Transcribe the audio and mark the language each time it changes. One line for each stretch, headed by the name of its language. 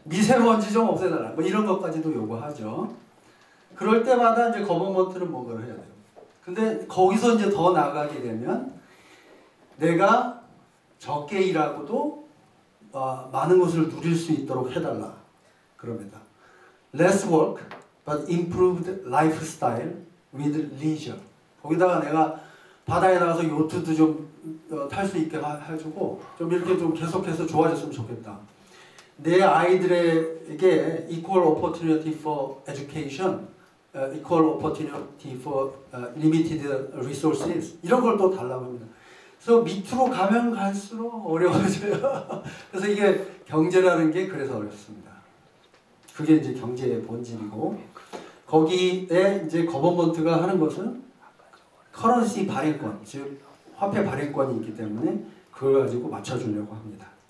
Korean: 미세먼지 좀 없애달라. 뭐 이런 것까지도 요구하죠. 그럴 때마다 이제 거버먼트는 뭔가를 해야 돼요. 근데 거기서 이제 더 나가게 되면 내가 적게 일하고도 많은 것을 누릴 수 있도록 해달라. 그럽니다.
English: Less work, but improved lifestyle with leisure.
Korean: 거기다가 내가 바다에 나가서 요트도 좀 탈 수 있게 해주고 좀 이렇게 좀 계속해서 좋아졌으면 좋겠다. 내 아이들에게
English: equal opportunity for education, equal opportunity for limited resources
Korean: 이런 걸 또 달라고 합니다. 그래서 밑으로 가면 갈수록 어려워져요. 그래서 이게 경제라는 게 그래서 어렵습니다. 그게 이제 경제의 본질이고 거기에 이제 거버먼트가 하는 것은 커런시 발행권, 즉 화폐 발행권이 있기 때문에 그걸 가지고 맞춰주려고 합니다.